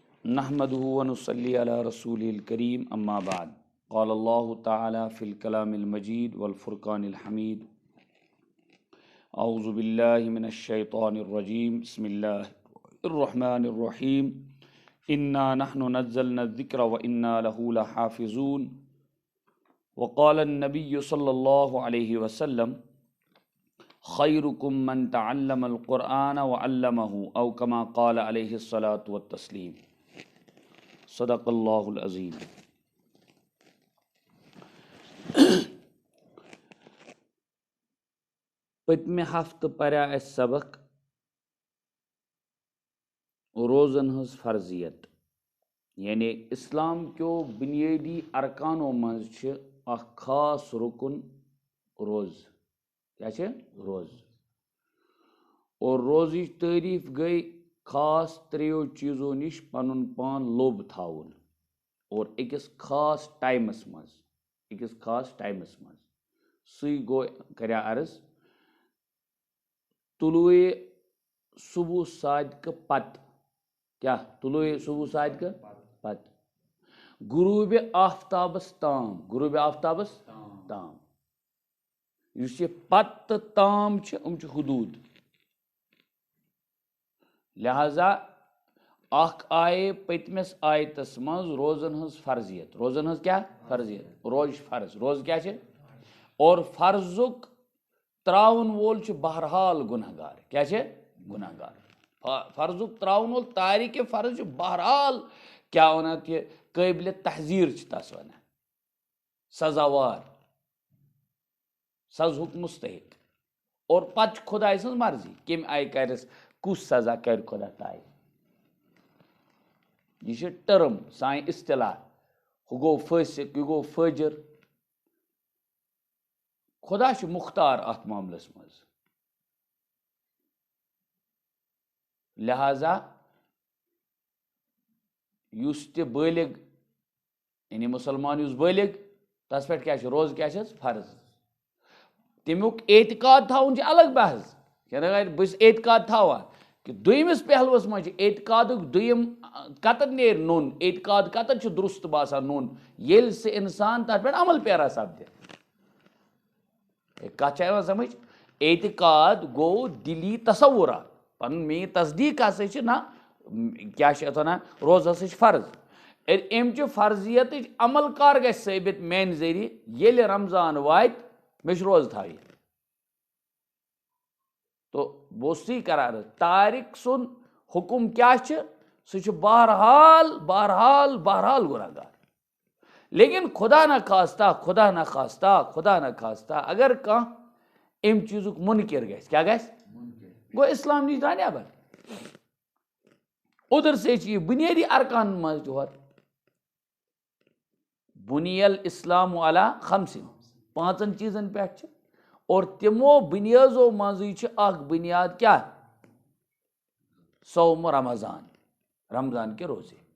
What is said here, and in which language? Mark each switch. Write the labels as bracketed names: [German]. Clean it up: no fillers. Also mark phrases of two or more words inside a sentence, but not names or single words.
[Arabic] نحمده ونصلي على رسوله الكريم اما بعد قال الله تعالى في الكلام المجيد والفرقان الحميد اعوذ بالله من الشيطان الرجيم بسم الله الرحمن الرحيم انا نحن نزلنا الذكر وانا له لحافظون وقال النبي صلى الله عليه وسلم خيركم من تعلم القرآن وعلمه او كما قال عليه الصلاة والتسليم صدق اللہ العظیم۔ [Kashmiri] پتمہ ہفتہ پریا اس سبق روزن ہز فرضیت، یعنی اسلام کیو بنیادی ارکانوں مز چھ اخ خاص رکن روز، کیا چھ؟ روز۔ اور روزی تعریف گئی خاص تریو چیزوں نش پنن پان لوب تھاون اور اکس خاص ٹائمس مز سی گو کریا عرض طلوع صبح صادق پت، کیا طلوع صبح صادق پت غروب آفتابس تام اس یہ پت تام چھ حدود، لہذا اخ آئے پتمس آیتس مز روزن ہز فرضیت، روزن ہز کیا فرضیت، روز فرض، روز کیا چھ؟ اور فرضک تراون وول چھ بہرحال گناہ گار، کیا چھ؟ گناہ گار۔ فرضک تراون وول تاریک فرض چھ بہرحال کیا ونا کہ قابل تحذیر چھ تس ونا، سزاوار، سزہک مستحق۔ اور پتہ خدا سن مرضی کم آئی کرس کس سزا کر خدا تعالی، یہ ٹرم سائن اصطلاح، ہو گو فاسق، یہ گو فاجر، خدا چھ مختار ات معاملس مز۔ لہذا یس تہ بالغ یعنی مسلمان یس بالغ تس پہ کیا چھ روز، کیا چھ؟ فرض۔ تمیک اعتقاد تھاون چھ الگ بحث، بس اعتقاد تھاوان کہ دویمس پہلوس مجھ اعتقاد دویم کتن نیر نون، اعتقاد کتن چھ درست باسان نون یل سے انسان تر پہ عمل پیرا سپدے۔ کت چھ سمجھ؟ اعتقاد گو دلی تصورات، پن می تصدیق ہسا چھ نا کیا چھ اتنا روز ہسا چھ فرض۔ ام چہ فرضیت عمل کار گژھِ ثابت میانہ ذریعہ یل رمضان وات مے چھ روز تھاوی، تو بوسی کرار تارک سن حکم کیا چھ؟ سہ بہرحال بہرحال بہرحال گناہ گار۔ لیکن خدا نہ خواستہ اگر کان ام چیزک منکر گژھِ، کیا گژھِ؟ گو اسلام نش درا نیبر۔ [Urdu] ادھر سے [Kashmiri] یہ بنیادی ارکان مز جوہر [Arabic] بنی الاسلام علی خمس، [Kashmiri] پانچن چیزن پہ چھ، اور تمو بنیازو مزی چھ اخ بنیاد کیا؟ [Arabic] صوم رمضان، [Urdu] رمضان کے روزے۔